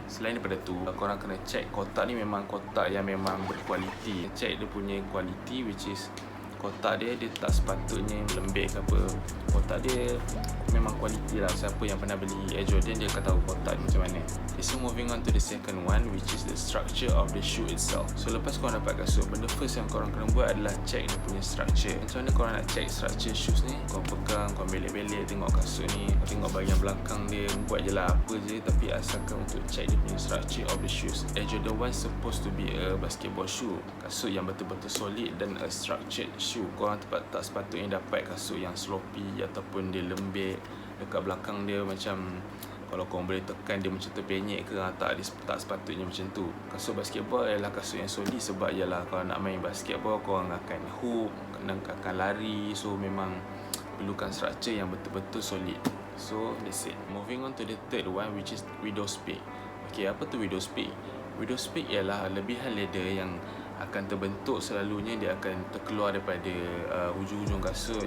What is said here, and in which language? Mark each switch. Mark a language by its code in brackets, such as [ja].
[ms] Selain daripada tu, korang kena check kotak ni memang kotak yang memang berkualiti. Check dia punya kualiti, [en] which is [ms] kotak dia tak sepatutnya lembek ke apa. Kotak dia memang kualiti lah. Siapa yang pernah beli Air Jordan, dia akan tahu kotak ni macam mana. [en] Okay, so moving on to the second one, which is the structure of the shoe itself. [ms] So lepas korang dapat kasut, benda first yang korang kena buat adalah check dia punya structure. Macam mana korang nak check structure shoes ni? Korang pegang, korang belek-belek tengok kasut ni, tengok bahagian belakang dia, buat je lah apa je, tapi asalkan untuk check dia punya [en] structure of the shoes. Air Jordan 1 supposed to be a basketball shoe, [ms] kasut yang betul-betul solid dan [en] a structured shoe. [ms] Korang tak sepatutnya dapat kasut yang sloppy ataupun dia lembek dekat belakang dia, macam kalau korang boleh tekan dia macam terpenyek ke, tak sepatutnya macam tu. Kasut basketball adalah kasut yang solid, sebab ialah kalau nak main basketball korang akan hoop, akan lari, so memang perlukan structure yang betul-betul solid. [en] So that's it. Moving on to the third one, which is widow's peak. [ms] Okay, apa tu widow's peak? Widow's peak ialah lebihan leather yang akan terbentuk, selalunya dia akan terkeluar daripada hujung-hujung kasut.